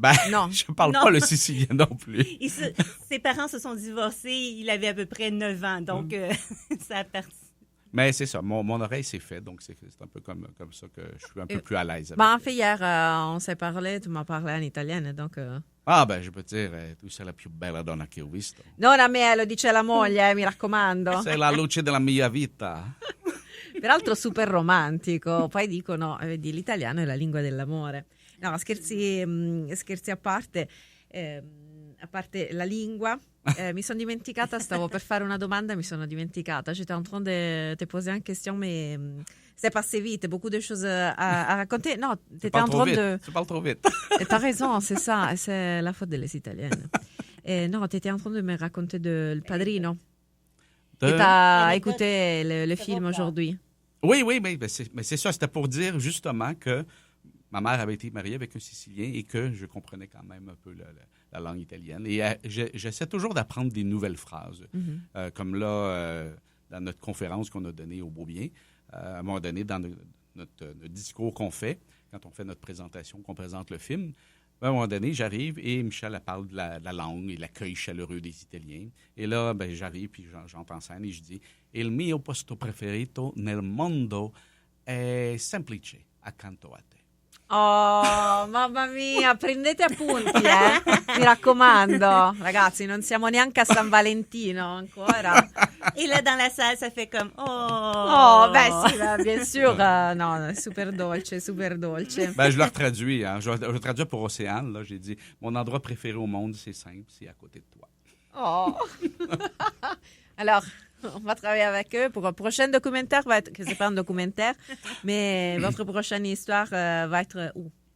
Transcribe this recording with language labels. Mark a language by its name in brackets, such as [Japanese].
[French] non, je parle Non. pas le sicilien non plus. Ses parents se sont divorcés, il avait à peu près 9 ans, donc ça a parti. Mais c'est ça, mon oreille s'est faite, donc c'est un peu comme ça que je suis un peu plus à l'aise. avec. Ben, en fait, hier, on s'est parlé, tu m'as parlé en italienne, donc... Ah, je peux dire, [Italian] tu sei la più bella donna che ho visto. Non a me, lo dice la moglie, mi raccomando. Sei la luce della mia vita. Peraltro super romantico. Poi dicono, vedi, l'italiano è la lingua dell'amore. No, scherzi a parte la lingua, mi sono dimenticata, stavo per fare una domanda et mi sono dimenticata. [French] J'étais en train de te poser une question, mais c'est passé vite, beaucoup de choses à raconter. Non, tu étais en train de... Tu parles trop vite. T'as raison, c'est ça, c'est la faute des Italiennes. Non, tu étais en train de me raconter de Le Padrino. Et t'as écouté le film aujourd'hui. Oui, mais c'est ça, c'était pour dire justement que ma mère avait été mariée avec un Sicilien et que je comprenais quand même un peu la langue italienne. Et j'essaie toujours d'apprendre des nouvelles phrases. Comme là, dans notre conférence qu'on a donnée au Beaubien, à un moment donné, dans notre discours qu'on fait, quand on fait notre présentation, qu'on présente le film, à un moment donné, j'arrive et Michel elle parle de la langue et l'accueil chaleureux des Italiens. Et là, j'arrive puis j'entre en scène et je dis « [Italian] Il mio posto preferito nel mondo è semplice accanto a te ». Oh, mamma mia, prendete appunti, mi raccomando. Ragazzi, non siamo neanche a San Valentino ancora. [French] Et là, dans la salle, ça fait comme « Oh! » [Italian] Oh, sì, [French] bien sûr. [Italian] No, super dolce, super dolce. [French] Je leur traduis. Hein. Je traduis pour Océane. Là, j'ai dit « Mon endroit préféré au monde, c'est simple, c'est à côté de toi. » Oh. Alors, on va travailler avec eux pour un prochain documentaire. Que c'est pas un documentaire, mais votre prochaine histoire va être où?